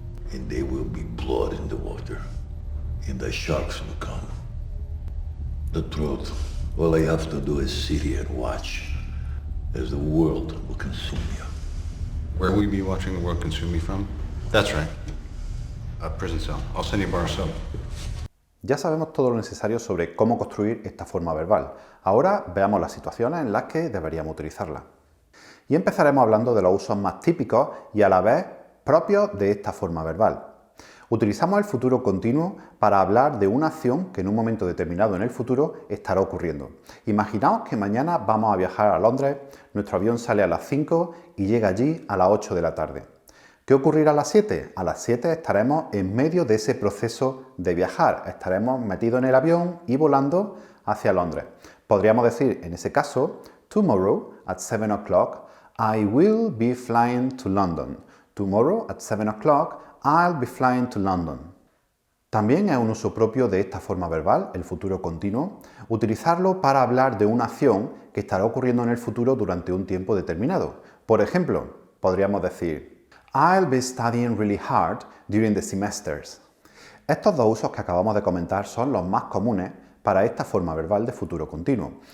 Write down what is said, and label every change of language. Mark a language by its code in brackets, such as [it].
[en] And there will be blood in the water, and the sharks will come. The truth, all I have to do is sit here and watch as the world will consume you. Where will you be watching the world consume me from? That's right. A prison cell. I'll send you a bar of soap. [es] Ya sabemos todo lo necesario sobre cómo construir esta forma verbal. Ahora veamos las situaciones en las que deberíamos utilizarla. Y empezaremos hablando de los usos más típicos y a la vez propios de esta forma verbal. Utilizamos el futuro continuo para hablar de una acción que en un momento determinado en el futuro estará ocurriendo. Imaginaos que mañana vamos a viajar a Londres, nuestro avión sale a las 5 y llega allí a las 8 de la tarde. ¿Qué ocurrirá a las 7? A las 7 estaremos en medio de ese proceso de viajar. Estaremos metidos en el avión y volando hacia Londres. Podríamos decir, en ese caso, [en] tomorrow at 7 o'clock I will be flying to London. Tomorrow at 7 o'clock I'll be flying to London. [es] También es un uso propio de esta forma verbal, el futuro continuo, utilizarlo para hablar de una acción que estará ocurriendo en el futuro durante un tiempo determinado. Por ejemplo, podríamos decir [en] I'll be studying really hard during the semesters. [es] Estos dos usos que acabamos de comentar son los más comunes para esta forma verbal de futuro continuo.